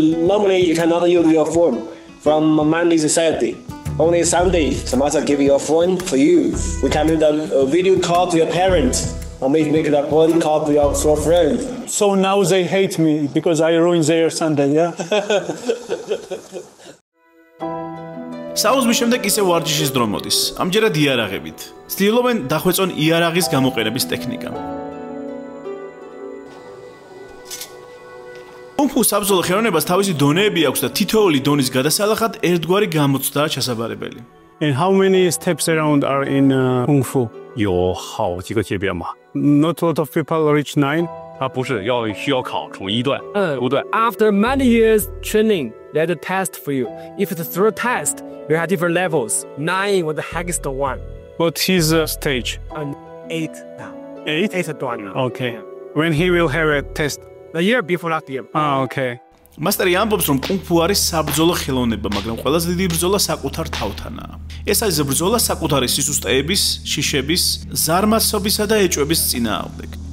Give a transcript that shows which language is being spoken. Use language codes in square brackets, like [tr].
[en] Normally, you cannot use your phone from Monday to Saturday. Only Sunday, the master give you a phone for you. We can do the video call to your parents. Or make that phone call to your friend. So now they hate me because I ruined their Sunday, yeah? [ka] საუზმის შემდეგ ისე ვარჯიშის დრო მოდის. ამჯერად იარაღებით. ცდილობენ დახვეწონ იარაღის გამოყენების ტექნიკა. კუნგ-ფუ საბრძოლო ხელოვნებას თავისი დონეები აქვს და თითოეული დონის გადასალახად ერთგვარი გამოცდაა ჩასაბარებელი. [en] And how many steps around are in Kung Fu? [zh] 有好几个阶变吧。 [en] Not a lot of people reach 9. [zh] 它不是需要考从1段5段。 [en] After many years training, there's a test for you. If it's through a test, you have different levels. 9 was the highest one. What is the stage? 8 now. 8? 8 段 now. Okay. When he will have a test? The year before last year. Okay. [ka] მასტერი ამბობს, რომ კუნგ-ფუ არის საბრძოლო ხელოვნება, მაგრამ ყველაზე დიდი ბრძოლა საკუთარ თავთანაა. ეს არის ბრძოლა საკუთარი სისუსტეების, შიშების, ზარმაცობისა და ეჭვების წინააღმდეგ.